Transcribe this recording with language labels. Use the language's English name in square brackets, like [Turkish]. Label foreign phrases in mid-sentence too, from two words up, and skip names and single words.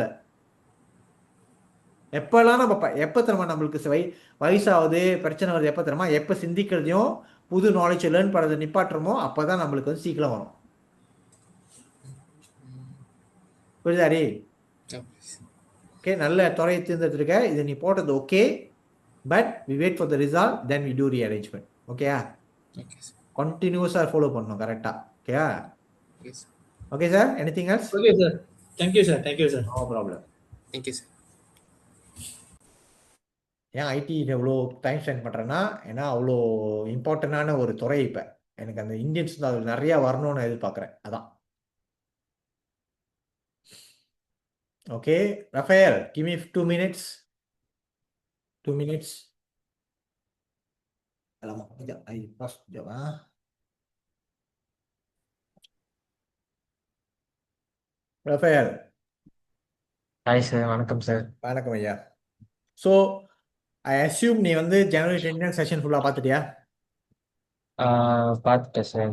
[Tamil] எப்பெல்லாம் நம்ம எப்போ தரமா நம்மளுக்கு வயசாகுது பிரச்சனை வருது, எப்போ தரமா எப்போ சிந்திக்கிறதையும் புது [English] knowledge learn [Tamil] பண்ணுறதை நிப்பாட்டுறோமோ அப்போ தான் நம்மளுக்கு வந்து சீக்கிரம் வரும். புரியுதாரி? ஓகே, நல்ல துறையை தேர்ந்தெடுத்துருக்க, இது நீ போட்டது ஓகே, [English] but we wait for the result, then we do rearrangement. [Tamil] ஓகேயா? கண்டினியூஸாக ஃபாலோ பண்ணணும் கரெக்டாக. [English] Okay-aa? Okay sir, anything else? Okay sir, thank you sir. Thank you sir. No problem. Thank you sir. [Tamil] ஏன் ஐடி எவ்வளோ [English] time spend [Tamil] பண்ணுறேன்னா, ஏன்னா அவ்வளோ இம்பார்ட்டண்டான ஒரு துறை. இப்போ எனக்கு அந்த இந்தியன்ஸ் தான் அதில் நிறையா வரணும்னு எதிர்பார்க்குறேன், அதான். ஓகே ரஃபேல், [English] Give me 2 minutes. 2 minutes. [Malay] Alamak, sekejap. [English] I pause [Malay] sekejap. [Tamil] ரஃபேல். ஹாய் சார், வணக்கம் சார். வணக்கம் ஐயா. [English] so I assume [Tamil] நீ வந்து ஜனவரி 10 செஷன் ஃபுல்லாக பார்த்துட்டியா? பார்த்துட்டேன் சார்.